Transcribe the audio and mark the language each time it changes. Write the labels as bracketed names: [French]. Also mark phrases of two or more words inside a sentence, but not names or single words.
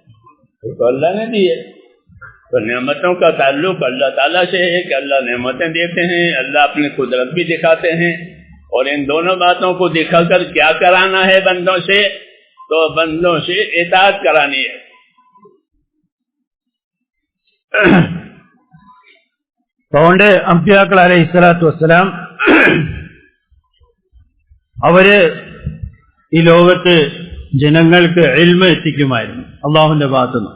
[Urdu] تو اللہ نے دی ہے. تو نعمتوں کا تعلق اللہ تعالیٰ سے ہے کہ اللہ نعمتیں دیتے ہیں، اللہ اپنی قدرت بھی دکھاتے ہیں. اور ان دونوں باتوں کو دکھا کر کیا کرانا ہے بندوں سے؟ تو بندوں سے اطاعت کرانی ہے. [Malayalam] അതുകൊണ്ട് അമ്പിയാക്കൾ [Arabic] عليه الصلاة والسلام [Malayalam] അവര് ഈ ലോകത്ത് ജനങ്ങൾക്ക് ഇൽമ എത്തിക്കുമായിരുന്നു അള്ളാഹുവിന്റെ ഭാഗത്തുനിന്ന്.